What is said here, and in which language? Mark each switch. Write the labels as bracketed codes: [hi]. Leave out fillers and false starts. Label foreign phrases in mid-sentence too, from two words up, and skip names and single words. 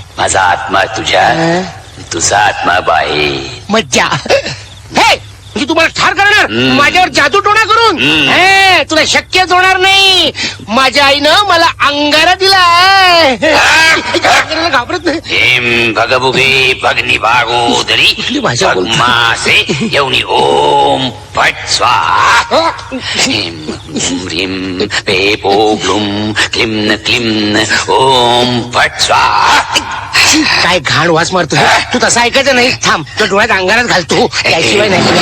[mr] माझा आत्मा तुझ्या, तुझा आत्मा बाहेर. मज्जा. म्हणजे तुम्हाला ठार करणार माझ्यावर जादूटोणा करून? तुला शक्यच होणार नाही. माझ्या आईनं मला अंगारा दिला. घाबरत नाही. [sa] हेम भग भुगे भगनी भागोदरी. [mr] भाषा बोलतो? [sa] भगमासे एवढी ओम फट स्वाहा. ह्रीं ह्रीं पे पो ब्लूम क्लिम क्लिम ओम फट स्वाहा. [mr] काय घाण वास मारतोय. तू तसं ऐकायचं नाही. थांब, तो डोळ्यात अंगारात घालतो, त्याशिवाय नाही.